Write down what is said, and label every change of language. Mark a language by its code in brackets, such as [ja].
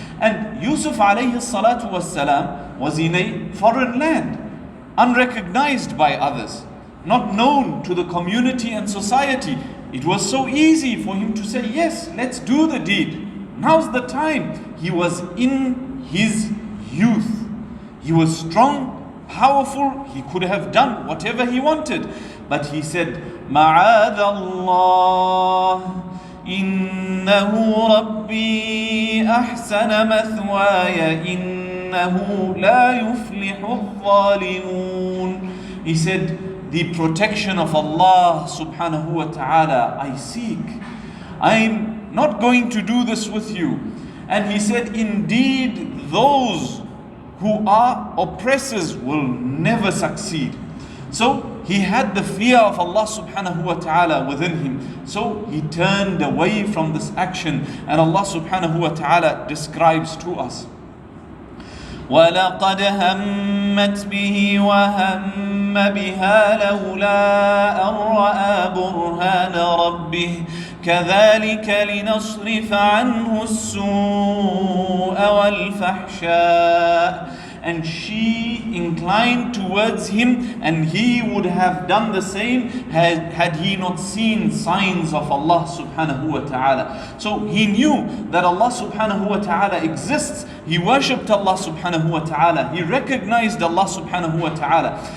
[en] And Yusuf alayhi salatu was salam was in a foreign land, unrecognized by others, not known to the community and society. It was so easy for him to say, yes, let's do the deed. Now's the time. He was in his youth. He was strong, powerful. He could have done whatever he wanted. But he said, [ar] مَعَاذَ اللَّهِ إِنَّهُ رَبِّي أَحْسَنَ مَثْوَايَ إِنَّهُ لَا يُفْلِحُ الظَّالِمُونَ. [en] He said, the protection of Allah subhanahu wa ta'ala I seek. I'm not going to do this with you. And he said, indeed those who are oppressors will never succeed. So he had the fear of Allah subhanahu wa ta'ala within him. So he turned away from this action. And Allah subhanahu wa ta'ala describes to us, [ar] وَلَقَدْ هَمَّتْ بِهِ وَهَمَّ بِهَا لَوْلَا أَن رَّأَىٰ بُرْهَانَ رَبِّهِ كذلك لنصرف عنه السوء والفحشاء. [en] And she inclined towards him, and he would have done the same had he not seen signs of Allah subhanahu wa ta'ala. So he knew that Allah subhanahu wa ta'ala exists. He worshipped Allah subhanahu wa ta'ala. He recognized Allah subhanahu wa ta'ala.